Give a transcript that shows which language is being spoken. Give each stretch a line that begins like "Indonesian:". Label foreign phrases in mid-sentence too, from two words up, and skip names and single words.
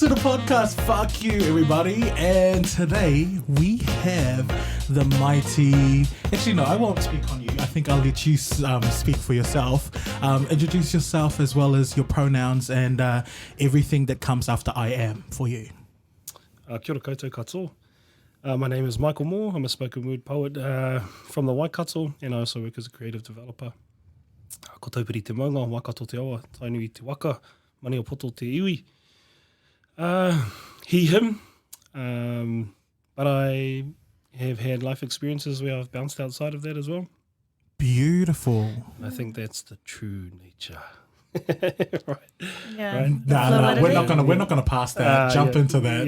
English: podcast. Fuck you, everybody. And today we have the mighty... Actually, no, I won't speak on you. I think I'll let you speak for yourself. Introduce yourself as well as your pronouns and everything that comes after I am for you.
Māori: Kia ora koutou katoa.
English: My name is Michael Moore. I'm a spoken word poet from the Waikato, and I also work as a creative developer.
Māori: Ko taupiri te maunga, Waikato te awa, tainui te waka, Maniapoto te iwi.
English: He, him. But I have had life experiences where I've bounced outside of that as well. Beautiful. I think that's the true nature. Right. Yeah. Right. Nah, we're not gonna pass that. Jump into that.